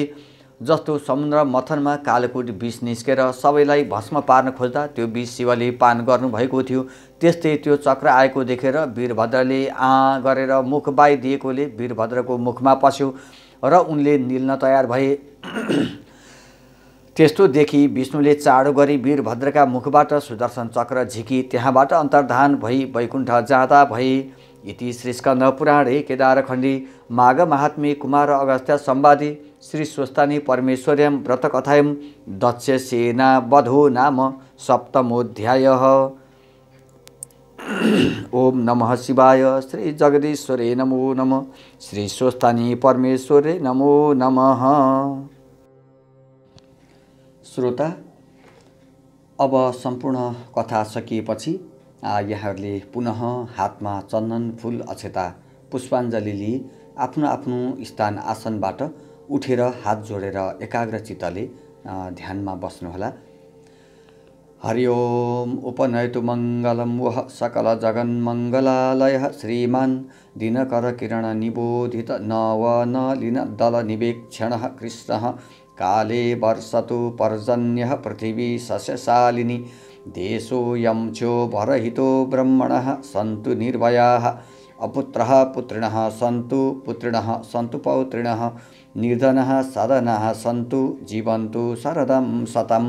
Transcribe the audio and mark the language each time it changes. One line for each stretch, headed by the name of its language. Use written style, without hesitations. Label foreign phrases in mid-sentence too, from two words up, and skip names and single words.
Nepali: जस्तो समुद्र मथनमा कालकुट विष निस्केर सबैलाई भस्म पार्न खोज्दा त्यो विष शिवले पान गर्नुभएको थियो, त्यस्तै त्यो चक्र आएको देखेर वीरभद्रले गरेर मुख बाइदिएकोले वीरभद्रको मुखमा पस्यो र उनले निल्न तयार भए। त्यस्तो देखि विष्णुले चाँडो गरी वीरभद्रका मुखबाट सुदर्शन चक्र झिकी त्यहाँबाट अन्तर्धान भई वैकुण्ठ जाँदा भए।
Sanskrit: इति श्री स्कन्द पुराणे केदारखण्डी माघ महात्म्ये कुमार अगस्त्य संवादे श्री स्वस्तानी परमेश्वर्यां व्रतकथायां दक्षसेना वधो नाम सप्तमोऽध्यायः। ओम नमः शिवाय। श्री जगदीश्वरे नमो नमः। श्री स्वस्तानी परमेश्वरे नमो नमः।
Nepali: श्रोता, अब सम्पूर्ण कथा सकिएपछि यहाँहरूले पुनः हातमा चन्दन फूल अक्षता पुष्पाञ्जली लिई आफ्नो आफ्नो स्थान आसनबाट उठेर हात जोडेर एकाग्रचित्तले ध्यानमा बस्नुहोला।
Sanskrit: हरि ओम। उपनयतु मङ्गलं वः सकल जगन्मङ्गलालयः श्रीमान् दिनकर किरण निबोधित नवनलिन दल निवेक्षणः कृष्णः काले वर्षतु पर्जन्यः पृथिवी सस्यशालिनी देशोऽयं चोभरहितो ब्रह्मणः सन्तु निर्भयाः अपुत्रः पुत्रिणः सन्तु पुत्रिणः सन्तु पौत्रिणः निर्धनः सदनः सन्तु जीवन्तु शरदं शतम्।